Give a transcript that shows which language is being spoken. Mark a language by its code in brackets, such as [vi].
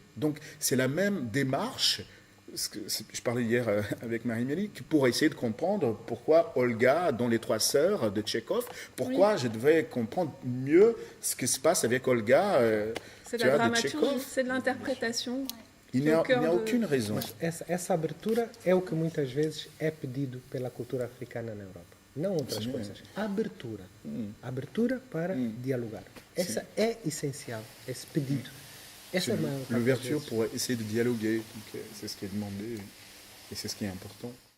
[fr] Donc c'est la même démarche. Je parlais hier avec Marie-Mélie, pour essayer de comprendre pourquoi Olga, dans Les Trois Sœurs de Tchekhov, pourquoi je devais comprendre mieux ce qui se passe avec Olga c'est de la dramaturgie, c'est de l'interprétation. Il n'y a aucune raison. [pt] Mas essa abertura é o que muitas vezes é pedido pela cultura africana na Europa. Não outras coisas. Abertura. Abertura para dialogar. Essa é essencial, esse pedido. [fr] L'ouverture pour essayer de dialoguer, c'est ce qui est demandé et c'est ce qui est important.